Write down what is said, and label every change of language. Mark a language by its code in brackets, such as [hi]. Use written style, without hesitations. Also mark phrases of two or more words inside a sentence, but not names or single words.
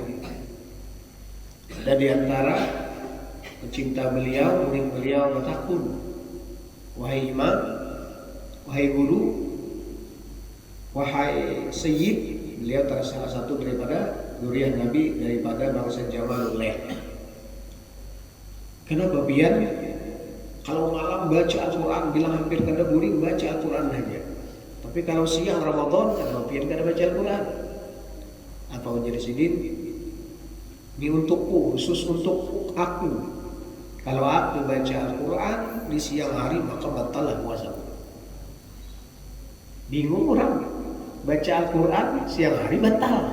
[id] Ada di antara pecinta beliau, murid beliau bertakun, wahai imam, wahai guru, wahai sayyid. Beliau salah satu daripada zuriat Nabi, daripada bangsa Jamalul Lail. [bjn] Kenapa pian? Kalau malam baca Al-Quran, bilang hampir kada guring baca Al-Quran aja. Tapi kalau siang Ramadan, kenapa pian kada baca Al-Quran? Apa jadi sidin? [id] Ini untukku, khusus untuk aku. Kalau aku baca Al-Quran di siang hari, maka batallah puasaku. Bingung orang, baca Al-Quran siang hari batal.